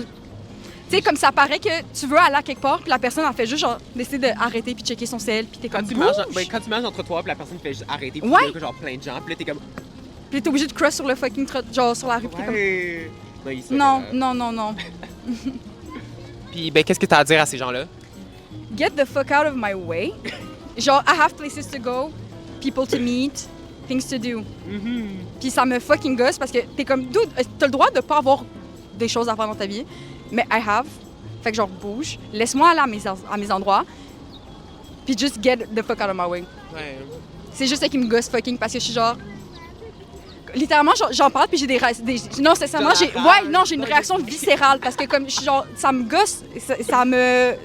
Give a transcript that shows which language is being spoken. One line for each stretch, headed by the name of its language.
French: Tu sais, comme ça paraît que tu veux aller à quelque part, puis la personne en fait juste genre décider d'arrêter puis checker son cell, puis t'es comme Quand tu marches entre toi, puis la personne fait juste arrêter, puis Ouais. tu vois genre plein de gens, puis là t'es comme Puis t'es obligé de cross sur le fucking genre sur la rue, puis t'es ouais. comme non. Puis ben qu'est-ce que t'as à dire à ces gens-là?
English: Get the fuck out of my way. Genre, I have places to go, people to meet, things to do.
French: Puis ça me fucking gosse parce que t'es comme, dude, t'as le droit de pas avoir des choses à faire dans ta vie, mais
English: I have.
French: Fait que genre, bouge, laisse-moi aller à mes endroits, puis
English: just get the fuck out of my way.
French: Ouais. C'est juste ça qui me gosse fucking parce que je suis genre. Littéralement, j'en parle puis j'ai non, sincèrement, j'ai une réaction viscérale parce que comme je suis genre, ça me gosse, ça me.